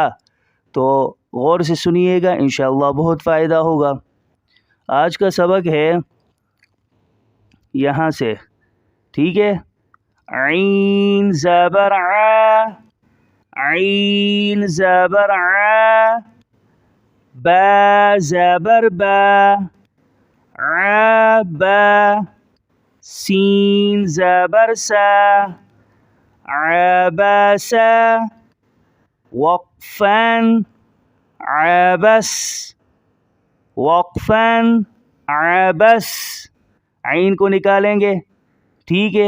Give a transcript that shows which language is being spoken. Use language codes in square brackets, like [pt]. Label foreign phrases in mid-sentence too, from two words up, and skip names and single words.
[ur] تو غور سے سنیے گا، انشاءاللہ بہت فائدہ ہوگا۔ آج کا سبق ہے یہاں سے، ٹھیک ہے؟ عین زبر ع، عین زبر ع، با زبر با، با، سین زبر سا، عبسا، [ar] وقفاً عبس، وقفاً عبس، [ur] عین کو نکالیں گے، ٹھیک ہے؟